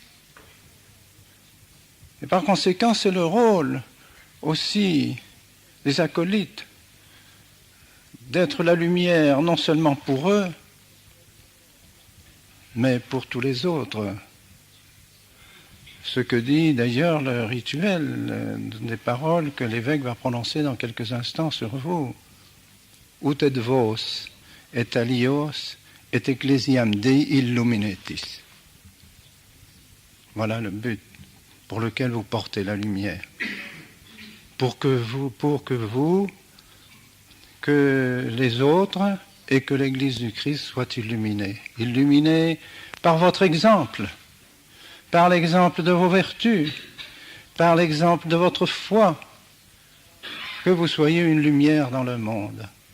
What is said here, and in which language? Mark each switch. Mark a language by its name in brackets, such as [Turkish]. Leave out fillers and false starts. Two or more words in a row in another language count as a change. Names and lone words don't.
[French] Et par conséquent, c'est le rôle aussi des acolytes, d'être la lumière non seulement pour eux, mais pour tous les autres. Ce que dit d'ailleurs le rituel des paroles que l'évêque va prononcer dans quelques instants sur vous. [Latin] Ut et vos, et alios, et ecclesiam Dei illuminetis. [French] Voilà le but pour lequel vous portez la lumière. Pour que vous, que les autres et que l'Église du Christ soient illuminés. Illuminés par votre exemple, par l'exemple de vos vertus, par l'exemple de votre foi, que vous soyez une lumière dans le monde.